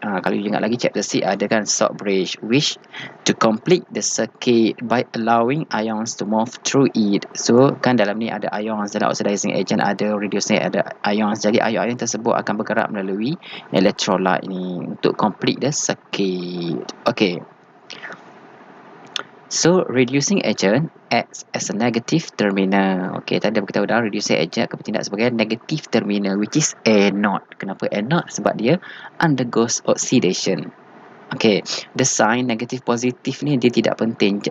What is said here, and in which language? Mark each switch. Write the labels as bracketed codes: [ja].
[ms] Kalau [en] you [ms] ingat lagi [en] chapter C [ms] ada kan [en] salt bridge, which to complete the circuit by allowing ions to move through it. [ms] So kan dalam ni ada ions, dalam oxidizing agent ada reducing, ada ions. Jadi ion tersebut akan bergerak melalui electrolyte ni untuk [en] complete the circuit. Okay, so reducing agent acts as a negative terminal. [ms] Okay, tadi kita tahu dah reducing agent akan bertindak sebagai negative terminal, [en] which is anode. [ms] Kenapa anode? Sebab dia [en] undergoes oxidation. Okay, the sign negative positive [ms] ni dia tidak penting.